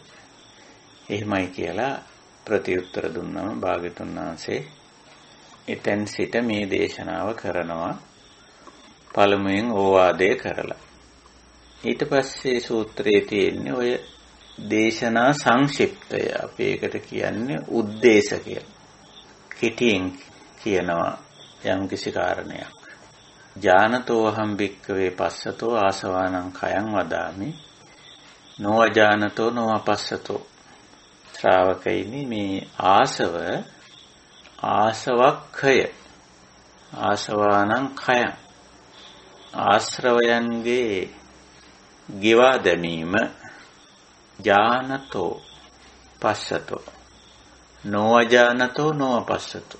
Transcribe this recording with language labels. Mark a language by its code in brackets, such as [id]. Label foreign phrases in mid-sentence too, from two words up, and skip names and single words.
[si] එහෙමයි කියලා ප්‍රතිඋත්තර දුන්නම භාග්‍යතුන් වහන්සේ එතෙන් සිට මේ දේශනාව කරනවා. පළමුවෙන් ඕවාදය කරලා. ඊට පස්සේ සූත්‍රයේ තියෙන්නේ ඔය දේශනා සංක්ෂිප්තය. අපි ඒකට කියන්නේ උද්දේශ කියලා. කෙටියෙන් කියනවා යම්කිසි කාරණයක්. [pi] ජානතෝ අහං භික්ඛවේ පස්සතෝ ආසවානං khයං වදාමි. නොඅජානතෝ නොඅපස්සතෝ. [si] ශ්‍රාවකයිනි මේ [pi] ආසවක්ඛය ආසවානං khයං [si] ආශ්‍රවයන්ගේ ගෙවා දැමීම [pi] ජානතෝ පස්සතෝ නොඅජානතෝ නොඅපස්සතෝ.